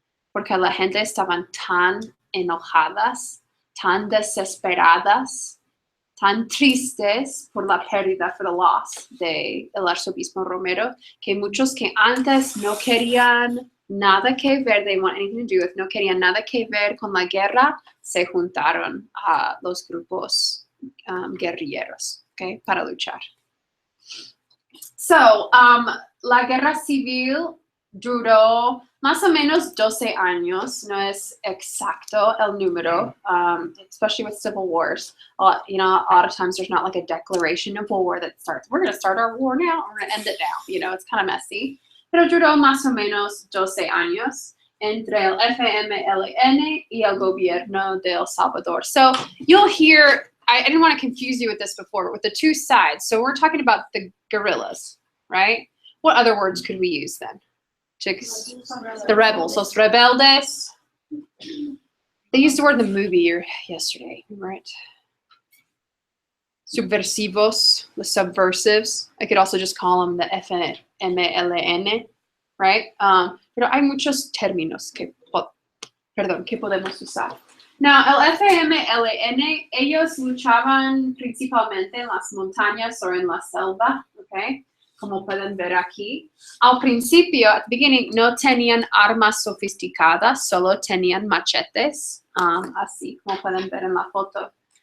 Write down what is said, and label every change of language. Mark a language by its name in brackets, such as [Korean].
[Spanish] porque la gente estaban tan enojadas, tan desesperadas, tan tristes por la pérdida, por [English] the loss [Spanish] del arzobispo Romero, que muchos que antes no querían nada que ver, [English] they want anything to do with, [Spanish] no querían nada que ver con la guerra, se juntaron a los grupos guerrilleros, okay, para luchar. So, la guerra civil duró más o menos 12 años, no es exacto el número, [English] especially with civil wars. A lot of times there's not like a declaration of war that starts, we're going to start our war now, we're going to end it now, it's kind of messy. [Spanish] Pero duró más o menos 12 años entre el FMLN y el gobierno de El Salvador. [English] So you'll hear, I didn't want to confuse you with this before, but with the two sides. So we're talking about the guerrillas, right? What other words could we use then? The rebels, [Spanish] los rebeldes. [English] They used the word in the movie yesterday, right? [Spanish] Subversivos, [English] the subversives. I could also just call them the FMLN, right? [Spanish] Pero hay muchos términos que podemos usar. Now, el FMLN, ellos luchaban principalmente en las montañas o en la selva, okay? Como pueden ver aquí. Al principio, [English] at the beginning, [Spanish] no tenían armas sofisticadas, solo tenían machetes, así como pueden ver en la foto.